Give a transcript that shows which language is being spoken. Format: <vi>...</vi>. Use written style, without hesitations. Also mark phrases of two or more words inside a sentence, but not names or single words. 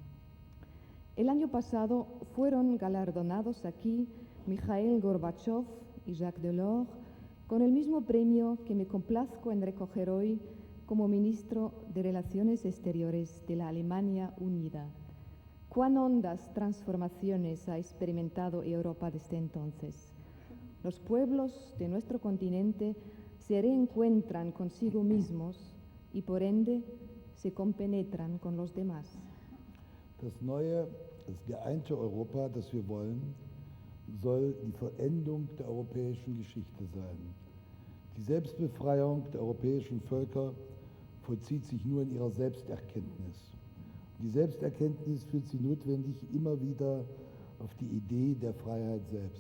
<es>El año pasado fueron galardonados aquí Mikhail Gorbachev y Jacques Delors con el mismo premio que me complazco en recoger hoy como ministro de Relaciones Exteriores de la Alemania Unida. Cuán hondas transformaciones ha experimentado Europa desde entonces. Los pueblos de nuestro continente se reencuentran consigo mismos y por ende se compenetran con los demás.</es> <de>Das neue, das geeinte Europa, das wir wollen, soll die Vollendung der europäischen Geschichte sein. Die Selbstbefreiung der europäischen Völker vollzieht sich nur in ihrer Selbsterkenntnis. Die Selbsterkenntnis führt sie notwendig immer wieder auf die Idee der Freiheit selbst.</de>